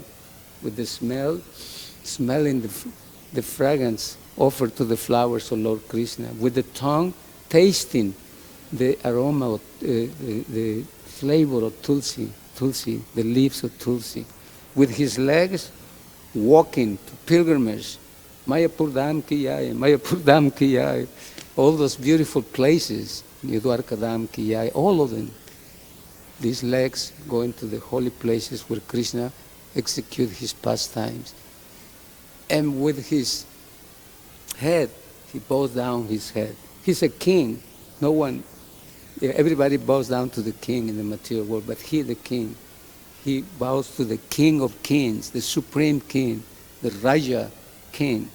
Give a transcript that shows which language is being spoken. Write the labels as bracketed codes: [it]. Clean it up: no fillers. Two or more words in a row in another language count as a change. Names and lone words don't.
[en] With the smell, smelling the fragrance offered to the flowers of Lord Krishna. With the tongue, tasting the aroma, of, the flavor of tulsi, the leaves of tulsi. With his legs, walking to pilgrimage, [hi] मायापुरधाम की जय, मायापुरधाम की जय, [en] all those beautiful places, [hi] युद्वर्कदाम की जय, [en] all of them. These legs going to the holy places where Krishna execute his pastimes. And with his head, he bows down his head. He's a king. No one, everybody bows down to the king in the material world, but he, the king, he bows to the King of Kings, the Supreme King, the Raja King.